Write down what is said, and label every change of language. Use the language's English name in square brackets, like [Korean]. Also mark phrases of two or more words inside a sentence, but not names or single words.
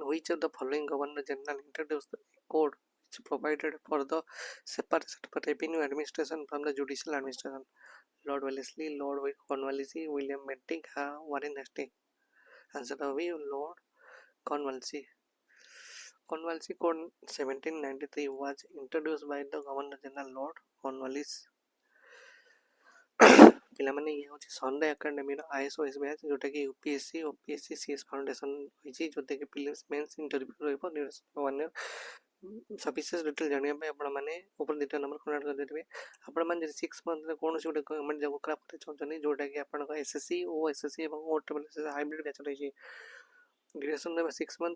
[English] Which of the following Governor General introduced the code which provided for the separation of revenue administration from the judicial administration? Lord Wellesley, Lord Cornwallis, William Bentinck, Warren Hastings. Answer B. Lord Cornwallis. Cornwallis Code 1793 was introduced by the Governor General Lord Cornwallis. [Odia] ପିଲାମାନେ ଇଏ ହେଉଛି ସଣ୍ଡେ ଏକାଡେମୀର ISOS ବ୍ୟାଚ୍ ଯେଉଁଟାକି UPSC OPSC CS ଫାଉଣ୍ଡେସନ୍ ହୋଇଛି ଯେଉଁଟାକି [English] prelims mains interview [Odia] ରହିବ [English] duration 1 year. [Odia] ସବିଶେଷ ଡିଟେଲ୍ ଜାଣିବା ପାଇଁ ଆପଣମାନେ ଉପରେ ଦୁଇଟା ନମ୍ବର କନେକ୍ଟ କରିଦେବେ। ଆପଣମାନେ ଯଦି 6 ମନ୍ଥରେ କୌଣସି ଗୋଟେ [English] government job crack [Odia] କରିବାକୁ ଚାହୁଁଛନ୍ତି ଯେଉଁଟାକି ଆପଣଙ୍କ SSC OSSC ଏବଂ OSSC [English] hybrid batch [Odia] ରହିଛି ଡ୍ୟୁରେସନ୍ ଦେବେ 6 ମନ୍ଥ।